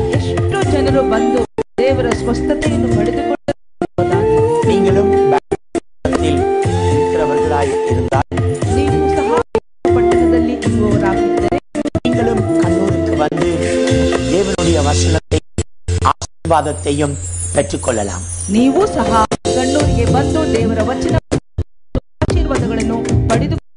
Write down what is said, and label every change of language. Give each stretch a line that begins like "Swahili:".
Kannada: ಎಷ್ಟೋ ಜನರು ಬಂದು ದೇವರ ಸ್ವಸ್ಥತೆಯನ್ನು ಪಡೆದುಕೊಂಡು
Tamil: நீங்களும் இருக்கிறவர்களாய் இருந்தால்,
Kannada: ನೀವು ಸಹ ಪಟ್ಟಣದಲ್ಲಿ ಇರುವವರಾಗಿದ್ದರೆ
Tamil: நீங்களும் கண்ணூருக்கு வந்து தேவனுடைய வசனத்தை ஆசீர்வாதத்தையும் பெற்றுக்கொள்ளலாம்.
Kannada: ನೀವು ಸಹ ಕಣ್ಣೂರಿಗೆ ಬಂದು ದೇವರ ವಚನ ಆಶೀರ್ವಾದಗಳನ್ನು ಪಡೆದು